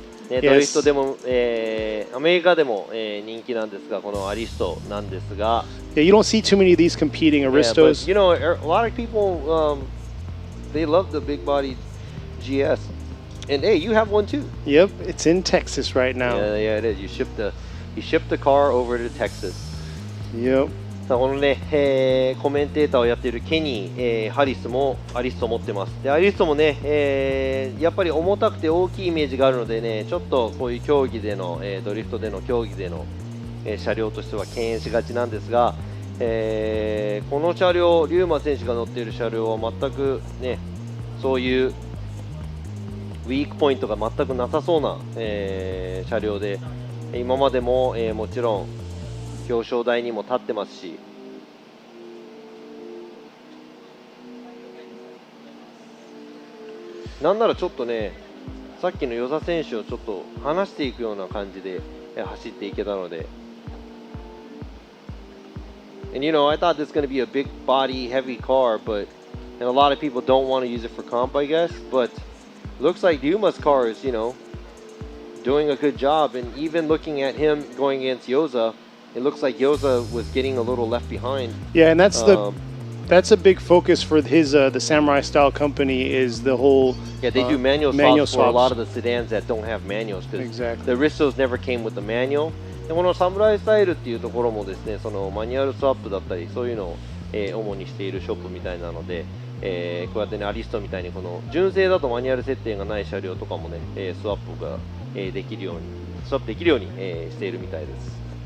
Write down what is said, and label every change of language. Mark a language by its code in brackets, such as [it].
[ja] ね、ドリフトでも、アメリカでも、人気なんですが、このアリストなんですが。 [en] Yeah, you don't see too many of these competing Aristos. Yeah, but, you know, a lot of people, they love the big body GS. And hey, you have one too. Yep, it's in Texas right now. Yeah, it is. You shipped the car over to Texas. Yep. [ja] さあこのね、コメンテーターをやっているケニー、ハリスもアリストを持ってます。でアリストもね、やっぱり重たくて大きいイメージがあるのでね、ちょっとこういう競技での、ドリフトでの競技での、車両としては敬遠しがちなんですが、この車両、リューマ選手が乗っている車両は全くね、そういうウィークポイントが全くなさそうな、車両で、今までも、もちろん表彰台にも立ってますし、なんならちょっとね、さっきの與座選手をちょっと離していくような感じで走っていけたので。 [en] And you know, I thought this was going to be a big body, heavy car, but and a lot of people don't want to use it for comp, I guess. But looks like Yuma's car is, you know, doing a good job. And even looking at him going against Yoza, it looks like Yoza was getting a little left behind. Yeah, and that's a big focus for his the Samurai Style company is the whole. Yeah, they do manual swaps for a lot of the sedans that don't have manuals. Exactly. The Ristos never came with the manual. [ja] でこのサムライスタイルっていうところもですね、そのマニュアルスワップだったりそういうのを、主にしているショップみたいなので、こうやってねアリストみたいにこの純正だとマニュアル設定がない車両とかもね、スワップが、できるようにしているみたいです。